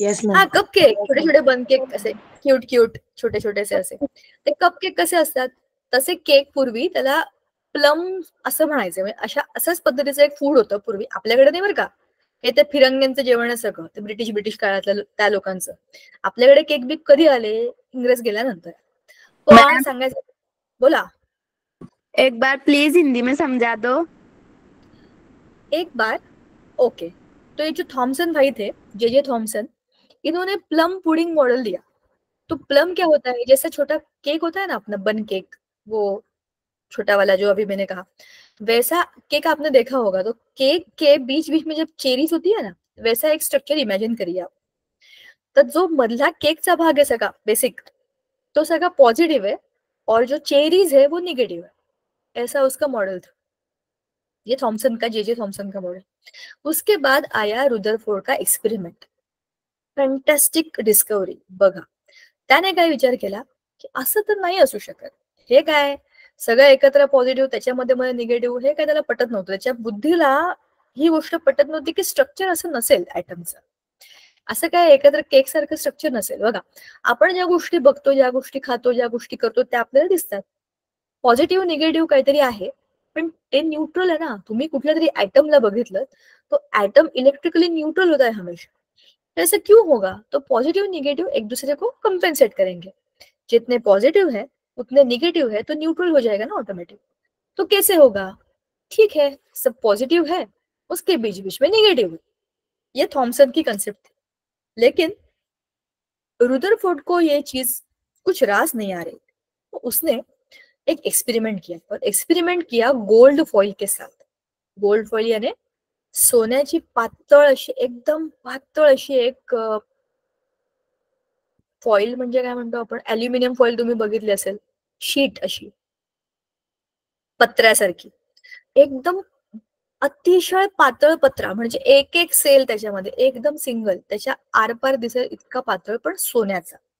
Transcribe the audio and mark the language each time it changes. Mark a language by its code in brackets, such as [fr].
[mr] हा cup cake, छोटे छोटे बन केक असे क्यूट क्यूट छोटे छोटेसे असे ते कप केक कसे असतात तसे केक पूर्वी त्याला प्लम असं म्हणायचं. म्हणजे अशाच पद्धतीचं एक फूड होतं पूर्वी आपल्याकडे नाही बरं का. हे ते फिरंग्यांचं जेवण सगळं ते ब्रिटिश काळातलं त्या लोकांचं. आपल्याकडे केक बीक कधी आले? इंग्रज गेल्यानंतर. पण सांगायचं, बोला. [hi] एक बार प्लीज हिंदी में समझा दो. एक बार ओके. तो ये जो थॉमसन भाई थे, जे थॉमसन, इन्होंने प्लम पुडिंग मॉडल दिया. तो प्लम क्या होता है? जैसा छोटा केक होता है ना अपना बन केक, वो छोटा वाला जो अभी मैंने कहा, वैसा केक आपने देखा होगा. तो केक के बीच बीच में जब चेरीज होती है ना, वैसा एक स्ट्रक्चर इमेजिन करिए आप. [mr] तर जो मधला केकचा भाग आहे सगळा बेसिक, तो सगळा पॉझिटिव्ह [hi] है और जो चेरीज है वो निगेटिव है. ऐसा उसका मॉडल था. ये थॉमसन का, जे थॉमसन का मॉडल. उसके बाद आया रुदरफोर्ड का एक्सपेरिमेंट. [en] Fantastic discovery. [mr] बघा त्याने काय विचार केला की असं तर नाही असू शकत. हे काय सगळं एकत्र पॉझिटिव्ह त्याच्यामध्ये मध्ये निगेटिव्ह, हे काय त्याला पटत नव्हतं. त्याच्या बुद्धीला ही गोष्ट पटत नव्हती की स्ट्रक्चर असं नसेल ऍटमचं. असं काय एकत्र केक सारखं स्ट्रक्चर नसेल. बघा, आपण ज्या गोष्टी बघतो, ज्या गोष्टी खातो, ज्या गोष्टी करतो त्या आपल्याला दिसतात. पॉझिटिव्ह निगेटिव्ह काहीतरी आहे, पण ते न्यूट्रल आहे ना. तुम्ही कुठल्या तरी ऍटमला बघितलं, तो ऍटम इलेक्ट्रिकली न्यूट्रल [hi] होता है हमेशा. ऐसा क्यों होगा? तो पॉजिटिव निगेटिव एक दूसरे को कंपेंसेट करेंगे. जितने पॉजिटिव है उतने निगेटिव है, तो न्यूट्रल हो जाएगा ना ऑटोमेटिक. तो कैसे होगा? ठीक है, सब पॉजिटिव है, उसके बीच बीच में निगेटिव है. ये थॉमसन की कंसेप्ट थी. लेकिन रुदरफोर्ड को ये चीज कुछ रास नहीं आ रही, तो उसने एक एक्सपेरिमेंट किया. और एक्सपेरिमेंट किया गोल्ड फॉइल के साथ. [mr] गोल्ड फॉइल यानी सोन्याची पातळ अशी, एकदम पातळ अशी एक फॉइल, म्हणजे काय म्हणतो आपण, अल्युमिनियम फॉइल तुम्ही बघितली असेल, शीट अशी पत्र्यासारखी, एकदम अतिशय पातळ पत्रा, म्हणजे एक एक सेल त्याच्यामध्ये एकदम सिंगल, त्याच्या आरपार दिसेल इतका पातळ, पण सोन्याचा.